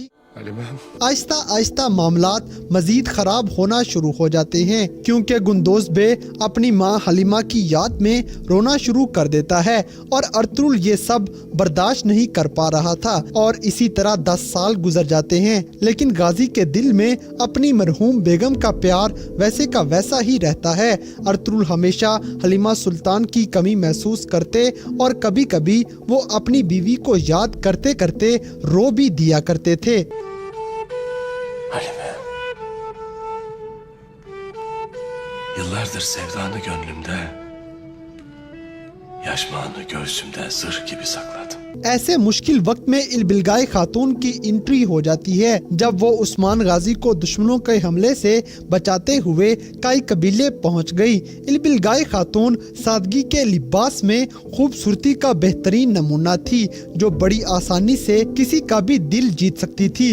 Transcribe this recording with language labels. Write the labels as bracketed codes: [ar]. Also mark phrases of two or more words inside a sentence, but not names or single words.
[ur] آہستہ آہستہ معاملات مزید خراب ہونا شروع ہو جاتے ہیں، کیونکہ گندوز بے اپنی ماں حلیمہ کی یاد میں رونا شروع کر دیتا ہے، اور ارطغرل یہ سب برداشت نہیں کر پا رہا تھا، اور اسی طرح 10 سال گزر جاتے ہیں، لیکن غازی کے دل میں اپنی مرحوم بیگم کا پیار ویسے کا ویسا ہی رہتا ہے۔ ارطغرل ہمیشہ حلیمہ سلطان کی کمی محسوس کرتے، اور کبھی kبھی وہ اپنی بیوی کو یاد کرتے کرتے رو بھی دیا کرتے tھے۔ [tr] Halime, yıllardır sevdanı gönlümde, yaşmağını göğsümde zırh gibi sakladım. [ur] ایسے مشکل وقت میں البلگائے خاتون کی انٹری ہو جاتی ہے، جب وہ عثمان غازی کو دشمنوں کے حملے سے بچاتے ہوئے کئی قبیلے پہنچ گئی۔ البلگائے خاتون سادگی کے لباس میں خوبصورتی کا بہترین نمونہ تھی، جو بڑی آسانی سے کسی کا بھی دل جیت سکتی تھی۔